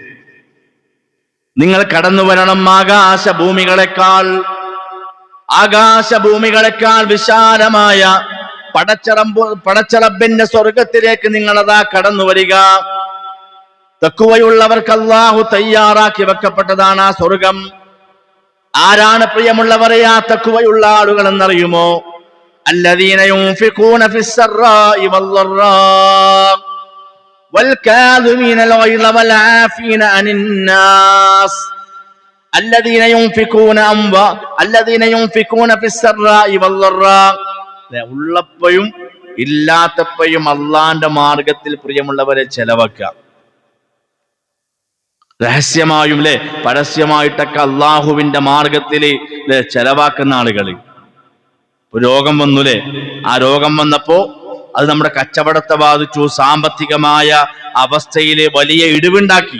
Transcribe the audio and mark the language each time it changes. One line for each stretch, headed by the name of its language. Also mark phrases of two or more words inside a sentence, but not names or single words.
Malayalam: നിങ്ങൾ കടന്നു വരണം ആകാശഭൂമികളെക്കാൾ വിശാലമായ പടച്ചറബിന്റെ സ്വർഗത്തിലേക്ക് നിങ്ങളതാ കടന്നു വരിക. തഖ്വയുള്ളവർക്ക് അല്ലാഹു തയ്യാറാക്കി വെക്കപ്പെട്ടതാണ് ആ സ്വർഗം. ആരാണ് പ്രിയമുള്ളവരെ ആ തഖ്വയുള്ള ആളുകൾ എന്നറിയുമോ?
Arabic: الذين ينفقون في السراء والضراء والكاظمين الغيظ والعافين عن الناس الذين ينفقون في السراء والضراء.
Malayalam: ഉള്ളപ്പോഴും ഇല്ലാത്തപ്പോഴും അള്ളാന്റെ മാർഗത്തിൽ പ്രിയമുള്ളവരെ ചെലവാക്കുക. രഹസ്യമായും പരസ്യമായിട്ടൊക്കെ അള്ളാഹുവിന്റെ മാർഗത്തിൽ ചെലവാക്കുന്ന ആളുകൾ. രോഗം വന്നു, ആ രോഗം വന്നപ്പോ അത് നമ്മുടെ കച്ചവടത്തെ ബാധിച്ചു, സാമ്പത്തികമായ അവസ്ഥയിൽ വലിയ ഇടിവുണ്ടാക്കി.